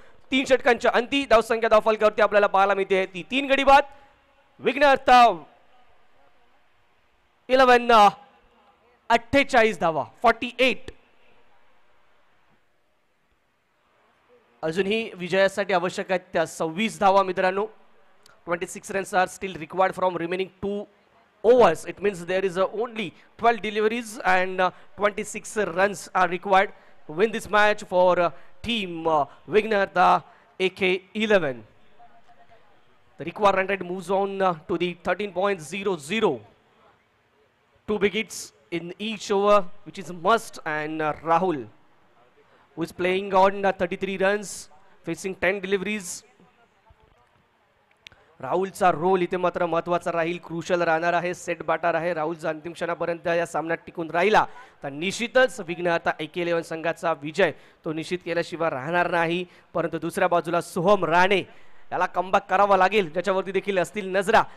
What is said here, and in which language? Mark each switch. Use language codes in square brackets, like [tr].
[mr] 3 षटकांच्या अंती धावसंख्या धावफलकावरती आपल्याला पाहायला मिळते ती 3 गडी बाद. विघ्नहर्ता 11 48 धावा 48. अजूनही विजयासाठी आवश्यक आहेत त्या 26 धावा मित्रांनो. [en] 26 runs are still required from remaining 2 overs. It means there is only 12 deliveries and 26 runs are required to win this match for team Vighnaharta AK11. The required run rate moves on to the 13.00. 2 wickets in each over, which is must, and Rahul, who is playing on 33 runs, facing 10 deliveries. [mr] राहुलचा role इथे मात्र महत्वाचा राहील, crucial राहणार आहे, set batter आहे. राहुलचा अंतिम क्षणापर्यंत या सामन्यात टिकून राहिला तर निश्चितच विघ्नहर्ता AK11 संघाचा विजय तो निश्चित केल्याशिवाय राहणार नाही. परंतु दुसऱ्या बाजूला सोहम राणे याला कमबॅक करावा लागेल, ज्याच्यावरती देखील असतील नजरा.